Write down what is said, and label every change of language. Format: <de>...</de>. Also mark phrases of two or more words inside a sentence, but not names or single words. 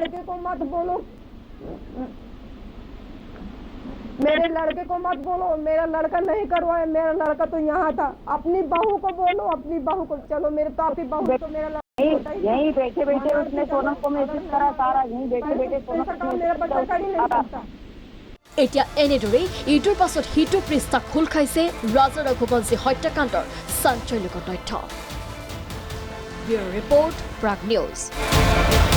<hi>लड़के को मत बोलो, मेरे लड़के को मत बोलो, मेरा लड़का नहीं करवाए, मेरा लड़का तो यहाँ था। अपनी बहू को बोलो, अपनी बहू को। चलो मेरे तो आपकी बहू तो मेरा लड़का यहीं बैठे बैठे उसने सोनम को मैसेज करा सारा, यहीं बैठे बैठे सोनम को मेरा बच्चा कर ही नहीं सकता।</hi> <as>এতিয়া এনেদৰেই ইটোৰ পাছত সিটো পৃষ্ঠা খোল খাইছে ৰাজা ৰঘুবংশী হত্যাকাণ্ডৰ চাঞ্চল্যকৰ তথ্য।</as> <en>bureau report Prag News.</en>